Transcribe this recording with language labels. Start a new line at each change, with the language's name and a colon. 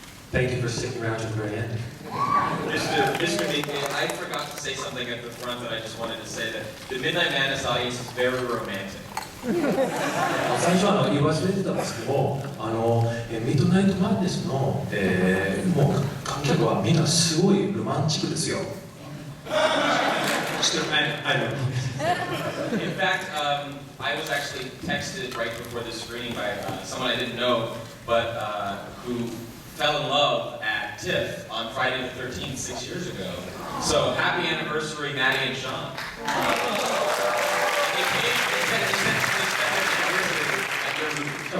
English: Thank you for sticking around to the very end. Mr. Miike, I forgot to say something at the front that I just wanted to say that the Midnight Madness audience is very romantic.
Japanese: 最初は言い忘れてたんですけども、ミッドナイトマンネスの、もう観客はみんなすごいロマンチックですよ。
English: I know. In fact, I was actually texted right before the screening by someone I didn't know, but who fell in love at TIFF on Friday the 13th 6 years ago. So happy anniversary, Maddie and Sean. They said this at your movie.